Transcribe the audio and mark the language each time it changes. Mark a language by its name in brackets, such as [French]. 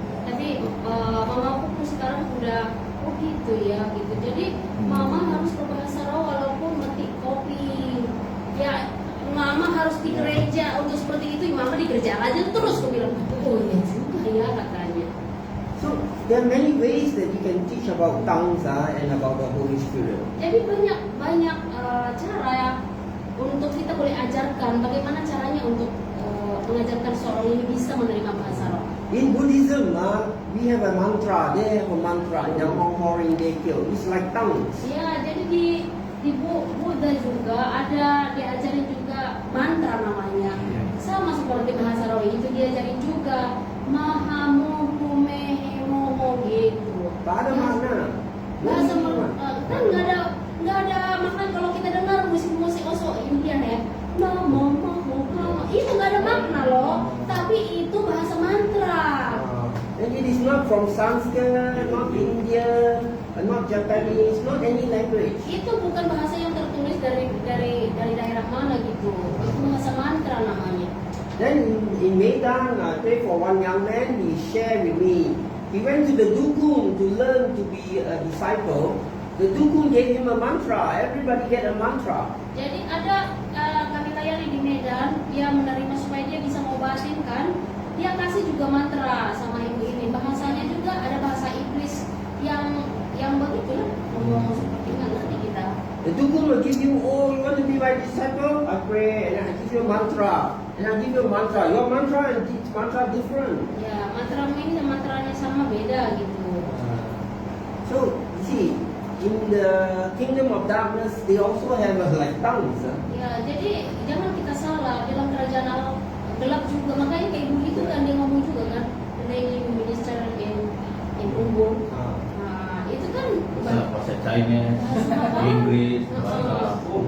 [Indonesian] Jadi mama pun sekarang udah oh gitu ya gitu. Jadi mama harus berbahasa roh walaupun metik kopi. Ya mama harus di gereja untuk seperti itu. Mama di gereja aja terus aku bilang oh iya juga ya katanya. [English] So there are many ways that you can teach about tongues and about the Holy Spirit. [Indonesian] Jadi banyak cara ya untuk kita boleh ajarkan bagaimana caranya untuk mengajarkan seorang ini bisa menerima bahasa roh. [English] In Buddhism, we have a mantra. They have a mantra. Namong Horing Dekyo. It's like tongues. [Indonesian] Ya, jadi di Buddha juga ada diajarin juga mantra namanya. Sama seperti bahasa roh itu diajarin juga Mahamu Kumehe Momo gitu. Tak ada makna. Bahasa kan nggak ada makna kalau kita dengar musik-musik osok Indian ya. Namo Momo itu nggak ada makna loh. Tapi itu bahasa mantra. [English] And it is not from Sanskrit, not Indian, not Japanese, not any language. [Indonesian] Itu bukan bahasa yang tertulis dari daerah mana gitu. Itu bahasa mantra namanya. [English] Then in Medan, I pray for one young man. He shared with me. He went to the Dukun to learn to be a disciple. The Dukun gave him a mantra. Everybody get a mantra. [Indonesian] Jadi ada kami layani di Medan, dia menerima supaya dia bisa ngobatin kan. Dia kasih juga mantra sama ibu ini. Bahasanya juga ada bahasa Inggris yang begitu lah. Ngomong seperti nggak ngerti kita. [English] The Dukun will give you, oh, you want to be my disciple? I pray, and I give you a mantra. And I give you a mantra. Your mantra and his mantra different. [Indonesian] Ya mantramu ini dan mantranya sama beda gitu. [English] So, you see, in the kingdom of darkness, they also have like tongues. [Indonesian] Ya jadi jangan kita salah dalam kerajaan Allah gelap juga. Makanya kayak ibu itu kan dia ngomong juga kan. [English] Daily minister in Ubud. [Indonesian] Nah, itu kan bahasa Chinese, Inggris, bahasa